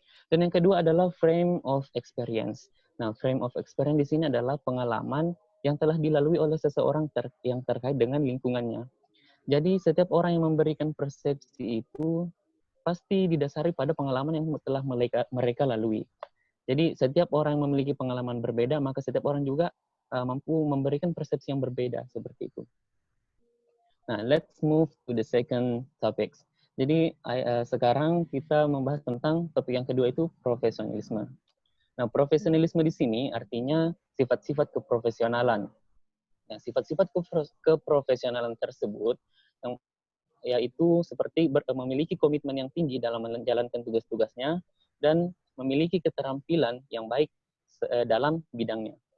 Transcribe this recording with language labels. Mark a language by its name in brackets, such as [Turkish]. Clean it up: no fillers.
[Indonesian] Dan yang kedua adalah frame of experience. Nah, frame of experience di sini adalah pengalaman yang telah dilalui oleh seseorang yang terkait dengan lingkungannya. Jadi, setiap orang yang memberikan persepsi itu pasti didasari pada pengalaman yang telah mereka lalui. Jadi, setiap orang yang memiliki pengalaman berbeda, maka setiap orang juga mampu memberikan persepsi yang berbeda, seperti itu. [English] Nah, let's move to the second topic. [Indonesian] Jadi, sekarang kita membahas tentang topik yang kedua itu profesionalisme. Nah, profesionalisme di sini artinya sifat-sifat keprofesionalan. Nah, sifat-sifat keprofesionalan tersebut yang yaitu seperti memiliki komitmen yang tinggi dalam menjalankan tugas-tugasnya dan memiliki keterampilan yang baik dalam bidangnya.